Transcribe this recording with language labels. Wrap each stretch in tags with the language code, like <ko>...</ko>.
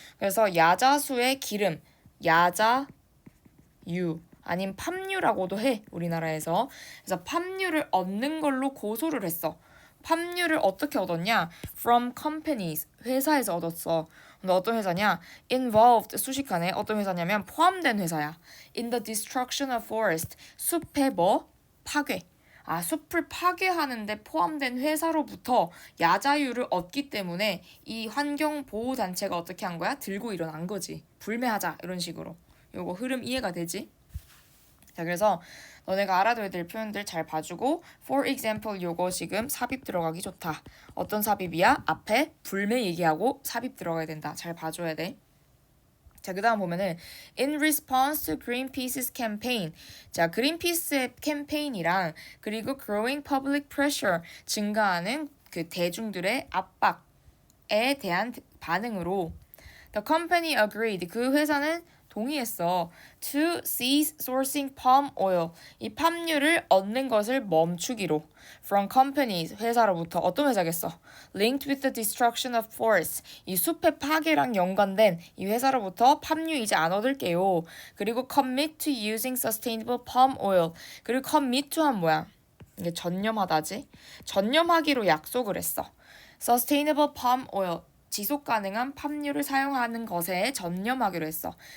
<ko>그래서 야자수의 기름, 야자유 아니면 팜유라고도 해, 우리나라에서. 그래서 팜유를 얻는 걸로 고소를 했어. 팜유를 어떻게 얻었냐?</ko> <en>From companies,</en> <ko>회사에서 얻었어. 근데 어떤 회사냐? Involved, 수식하네. 어떤 회사냐면 포함된 회사야.</ko> <en>In the destruction of forest,</en> <ko>숲의 뭐? 파괴. 아, 숲을 파괴하는데 포함된 회사로부터 야자유를 얻기 때문에 이 환경보호단체가 어떻게 한 거야? 들고 일어난 거지. 불매하자, 이런 식으로. 요거 흐름 이해가 되지? 자, 그래서 너네가 알아둬야 될 표현들 잘 봐주고,</ko> <en>for example</en> <ko>요거 지금 삽입 들어가기 좋다. 어떤 삽입이야? 앞에 불매 얘기하고 삽입 들어가야 된다. 잘 봐줘야 돼. 자, 그 다음 보면은</ko> <en>in response to Greenpeace's campaign.</en> <ko>자, 그린피스의 캠페인이랑 그리고</ko> <en>growing public pressure,</en> <ko>증가하는 그 대중들의 압박에 대한 반응으로</ko> <en>the company agreed,</en> <ko>그 회사는 동의했어.</ko> <en>To cease sourcing palm oil.</en> <ko>이 팜유를 얻는 것을 멈추기로.</ko> <en>From companies.</en> <ko>회사로부터. 어떤 회사겠어?</ko> <en>Linked with the destruction of forests.</en> <ko>이 숲의 파괴랑 연관된 이 회사로부터 팜유 이제 안 얻을게요. 그리고</ko> <en>commit to using sustainable palm oil. 그리고 commit to</en> <ko>한 뭐야? 이게 전념하다지? 전념하기로 약속을 했어.</ko> <en>Sustainable palm oil.</en> <ko>지속 가능한 팜유를 사용하는 것에 전념하기로 했어.</ko>